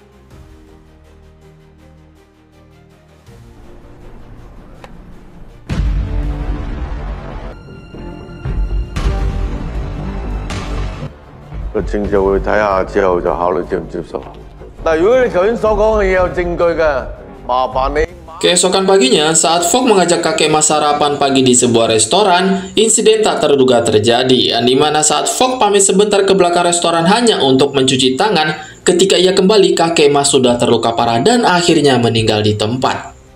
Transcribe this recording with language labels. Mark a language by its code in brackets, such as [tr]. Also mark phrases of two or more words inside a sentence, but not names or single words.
[yue] 個證就會睇下之後就考慮接唔接受。但如果你頭先所講嘅嘢有證據嘅，麻煩你。 [id] Keesokan paginya, saat Fogg mengajak kakek Mas sarapan pagi di sebuah restoran, insiden tak terduga terjadi, di mana saat Fogg pamit sebentar ke belakang restoran hanya untuk mencuci tangan, ketika ia kembali, kakek Mas sudah terluka parah dan akhirnya meninggal di tempat.